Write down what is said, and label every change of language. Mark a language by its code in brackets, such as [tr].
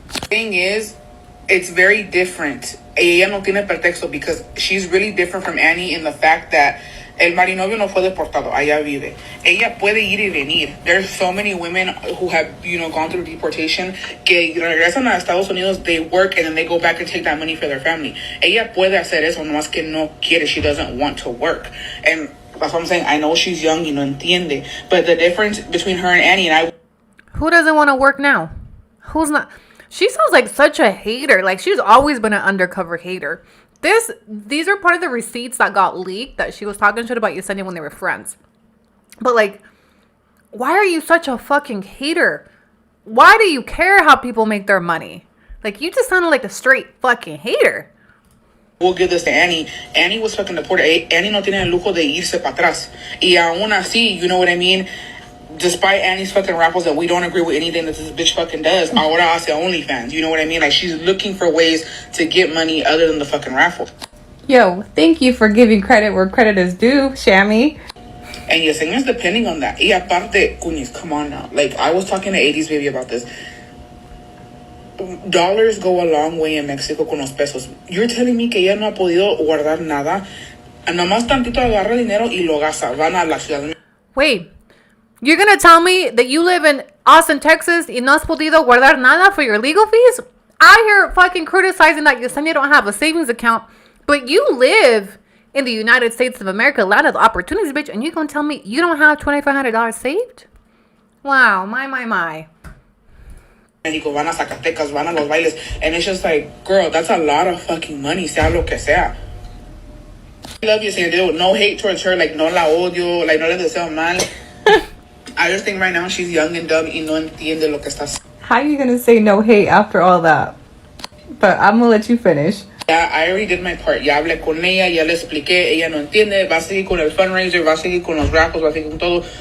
[en] Thing is, it's very different. [es] Ella no tiene pretexto [en] because she's really different from Annie in the fact that [es] el marinovio no fue deportado, allá vive. Ella puede ir y venir. [en] There's so many women who have, you know, gone through deportation [es] que regresan a Estados Unidos, [en] they work, and then they go back and take that money for their family. [es] Ella puede hacer eso, nomás que no quiere. [en] She doesn't want to work. And that's what I'm saying. I know she's young [es] y no entiende. [en] But the difference between her and Annie and I... Who doesn't want to work now? Who's not? She sounds like such a hater. Like, she's always been an undercover hater. These are part of the receipts that got leaked that she was talking shit about Yesenia when they were friends. But like, why are you such a fucking hater? Why do you care how people make their money? Like, you just sounded like a straight fucking hater. We'll give this to Annie. Annie was fucking deported. [es] Annie no tiene el lujo de irse para atrás. Y aún así, [en] you know what I mean? Despite Annie's fucking raffles that we don't agree with anything that this bitch fucking does, [es] ahora hace OnlyFans. [en] You know what I mean? Like, she's looking for ways to get money other than the fucking raffle. Yo, thank you for giving credit where credit is due, Shammy. And Yesenia's depending on that. [es] Y aparte, [en] Cuñiz, come on now. Like, I was talking to 80s Baby about this. Dollars go a long way in Mexico [es] con los pesos. [en] You're telling me [es] que ella no ha podido guardar nada. Nomás tantito agarra dinero y lo gasta. Van a la ciudad. [en] Wait. You're going to tell me that you live in Austin, Texas, [es] y no has podido guardar nada [en] for your legal fees? I hear fucking criticizing that Yesenia don't have a savings account, but you live in the United States of America, land of opportunities, bitch, and you going to tell me you don't have $2,500 saved? Wow, my. [es] Mexico, van a Zacatecas, van a los bailes. [en] And it's just like, girl, that's a lot of fucking money, [es] sea lo que sea. [en] I love Yesenia. No hate towards her. Like, [es] no la odio. [en] Like, [es] no le deseo mal. [en] I just think right now she's young and dumb [es] y no entiende lo que está. [en] How you gonna say no hate after all that? But I'm gonna let you finish. Yeah, I already did my part. [es] Ya hablé con ella, ya le expliqué, ella no entiende, va a seguir con el fundraiser, va a seguir con los raffles, va a seguir con todo.